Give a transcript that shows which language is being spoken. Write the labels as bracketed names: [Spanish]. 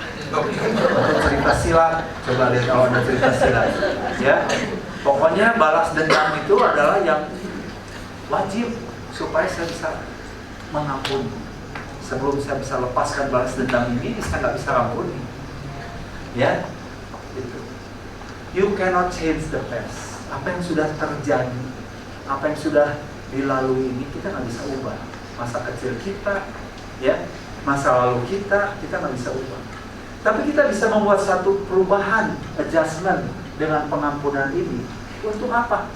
[Indonesian] Untuk cerita silat, coba lihat kalau ada cerita silat. Ya, pokoknya balas dendam itu adalah yang wajib supaya saya bisa mengampuni. Sebelum saya bisa lepaskan balas dendam ini, saya nggak bisa ampuni. Ya, gitu. [English] You cannot change the past. [Indonesian] Apa yang sudah terjadi, apa yang sudah dilalui ini kita nggak bisa ubah. Masa kecil kita, ya, masa lalu kita nggak bisa ubah. Tapi kita bisa membuat satu perubahan, adjustment dengan pengampunan ini. Untuk apa?